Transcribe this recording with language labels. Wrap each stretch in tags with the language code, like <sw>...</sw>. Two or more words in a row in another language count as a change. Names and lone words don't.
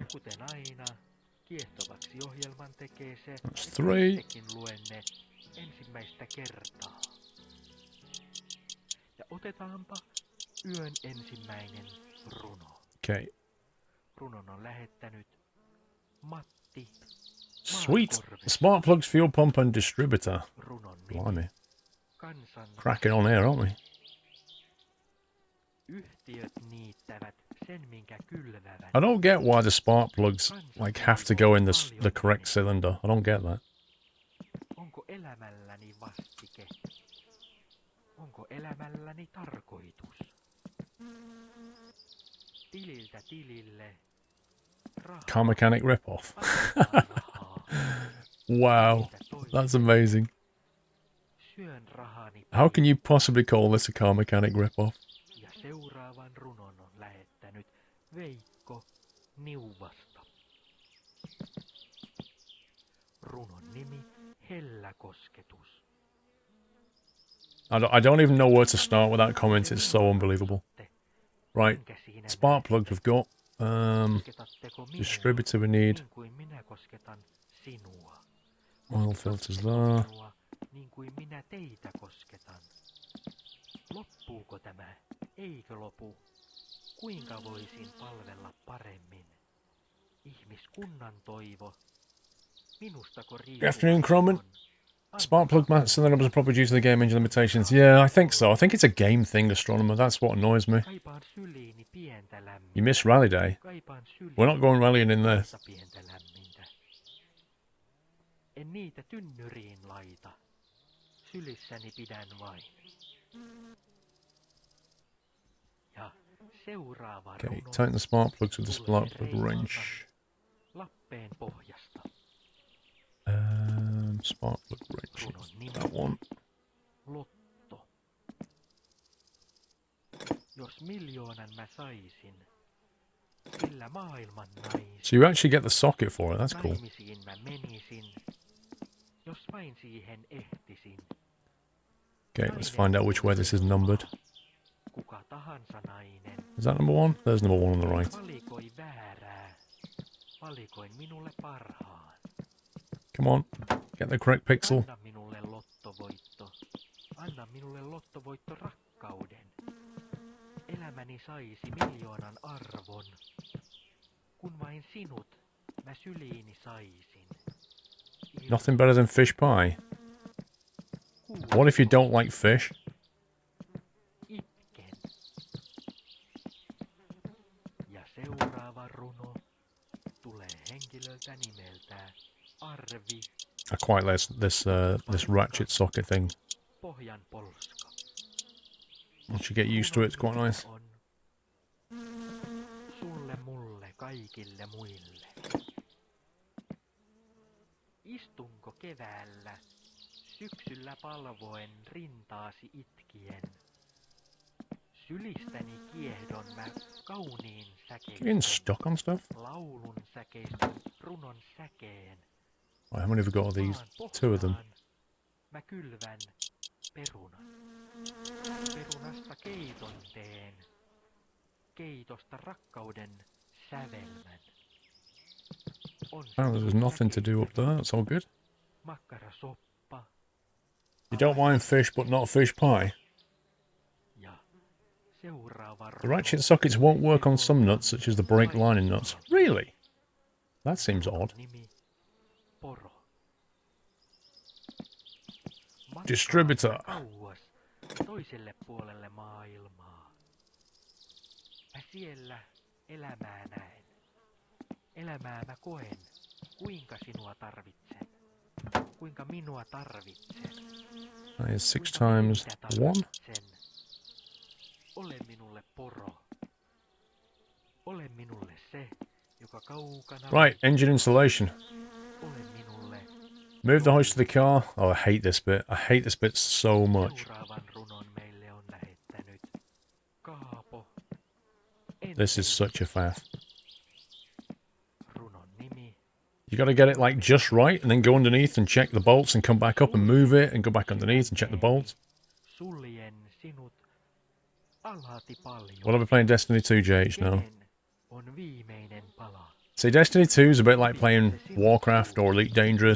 <fi>Kuten aina, kiehtovaksi ohjelman tekee se,</fi> <en>That's</en> <fi>että 3. itsekin luen ne ensimmäistä kertaa. Ja otetaanpa yön ensimmäinen runo.</fi> <en>Okay.</en> <fi>Runon on lähettänyt Matti</fi> <en>Sweet.</en> <fi>Maakorvesta.</fi> <en>Smart plugs, fuel pump and distributor.</en> <fi>Runon nimi</fi> <en>Blimey.</en> <fi>Kansan</fi> <en>Cracking on here, aren't we?</en> <fi>yhtiöt niittävät sen, minkä kylvävät.</fi> <en>I don't get why the spark plugs like have to go in the correct cylinder. I don't get that.</en> <fi>Onko elämälläni vastike? Onko elämälläni tarkoitus? Tililtä tilille. Rahaa.</fi> <en>Car mechanic ripoff.</en> <fi>Rahaa.</fi> <en>Wow, that's amazing.</en> <fi>Syön rahani</fi> <en>How can you possibly call this a car mechanic ripoff?</en> <fi>ja seuraavan runon on lähettänyt Veikko Niuvasta. Runon nimi Hellä kosketus.</fi> <en>I don't even know where to start with that comment. It's so unbelievable. Right, spark plugs we've got. Distributor we need.</en> <fi>Niin kuin minä kosketan sinua.</fi> <en>Oil filters there.</en> <fi>Niin kuin minä teitä kosketan. Loppuuko tämä? Eikö lopu? Kuinka voisin palvella paremmin? Ihmiskunnan toivo. Minustako riippuu?</fi> <en>Good afternoon, Croman. Spark plug mats and the numbers are probably due to the game engine limitations. Yeah, I think so. I think it's a game thing, Astronomer. That's what annoys me.</en> <fi>Kaipaan syliini pientä lämmintä.</fi> <en>You missed rally day.</en> <fi>Kaipaan syliini</fi> <en>We're not going rallying in there.</en> <fi>pientä lämmintä. En niitä tynnyriin laita. Sylissäni pidän vain. Ja seuraava</fi> <en>Okay,</en> <fi>runo</fi> <en>tighten the spark plugs with the spark plug wrench.</en> <fi>Lappeen pohjasta.</fi> <en>Spark plug wrench.</en> <fi>Runon nimi</fi> <en>That one.</en> <fi>Lotto. Jos miljoonan mä saisin, sillä maailman naisin.</fi> <en>So you actually get the socket for it. That's cool.</en> <fi>Naimisiin mä menisin, jos vain siihen ehtisin.</fi> <en>Okay, let's find out which way this is numbered.</en> <fi>Kuka tahansa nainen.</fi> <en>Is that number one? There's number one on the right.</en> <fi>Valikoi väärää. Valikoin minulle parhaan.</fi> <en>Come on, get the correct pixel.</en> <fi>Anna minulle lottovoitto. Anna minulle lottovoitto rakkauden. Elämäni saisi miljoonan arvon. Kun vain sinut mä syliini saisin.</fi> <en>Nothing better than fish pie. What if you don't like fish?</en> <fi>Itken. Ja seuraava runo tulee henkilöltä nimeltään Arvi.</fi> <en>I quite like this ratchet socket thing.</en> <fi>Pohjan polska.</fi> <en>Once you get used to it, it's quite nice.</en> <fi>On sulle, mulle, kaikille muille. Istunko keväällä, syksyllä palvoen rintaasi itkien? Sylistäni kiehdon mä kauniin</fi> <en>You getting stuck on stuff?</en> <fi>laulun säkeistön runon säkeen.</fi> <en>Right, how many have we got of these? Two of them.</en> <fi>Mä kylvän perunan. Perunasta keiton teen. Keitosta rakkauden sävelmän.</fi> <en>Apparently there's nothing to do up there. That's all good.</en> <fi>Makkarasoppa.</fi> <en>You don't mind fish, but not fish pie.</en> <fi>Ja seuraava</fi> <en>The ratchet sockets won't work on some nuts, such as the brake lining nuts. Really? That seems odd.</en> <fi>nimi Poro.</fi> <en>Distributor.</en> <fi>Kauas toiselle puolelle maailmaa. Mä siellä elämää näen. Elämää mä koen, kuinka sinua tarvitsen. Kuinka minua tarvitsen.</fi> <en>That is 6 times 1.</en> <fi>Ole minulle poro. Ole minulle se, joka kaukana.</fi> <en>Right, engine installation.</en> <fi>Ole minulle</fi> <en>Move the hoist to the car. Oh, I hate this bit. I hate this bit so much.</en> <fi>seuraavan runon meille on lähettänyt Kaapo.</fi> <en>This is such a faff.</en> <fi>Runon nimi</fi> <en>You got to get it like just right and then go underneath and check the bolts and come back up and move it and go back underneath and check the bolts.</en> <fi>Suljen sinut alati paljon.</fi> <en>Will I be playing Destiny 2 JH now?</en> <fi>Kenen on viimeinen pala.</fi> <en>See, Destiny 2 is a bit like playing Warcraft or Elite Dangerous.</en>